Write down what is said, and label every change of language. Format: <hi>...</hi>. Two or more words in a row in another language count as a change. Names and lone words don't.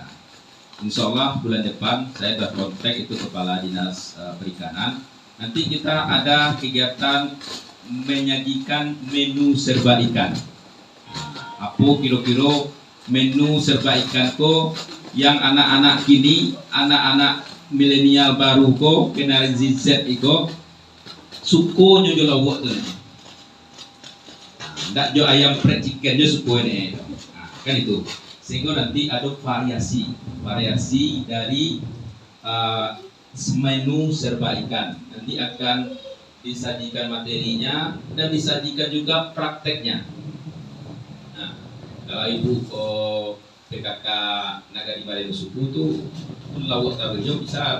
<id>Insya Allah bulan depan saya berkontak itu Kepala Dinas Perikanan. Nanti kita ada kegiatan menyajikan menu serba ikan.</id> <min>Apa kira-kira menu serba ikan ko yang anak-anak kini, anak-anak milenial baru ko, generasi Z iko suko nyo lawak tu. Ndak jo ayam</min> <en>fried chicken</en> <min>nyo suko ini.</min> <id>Kan itu. Sehingga nanti ada variasi dari menu serba ikan. Nanti akan disajikan materinya dan disajikan juga prakteknya. Nah, kalau Ibu PKK Nagari Bareno Suku itu lawak taruhnya bisa.</id>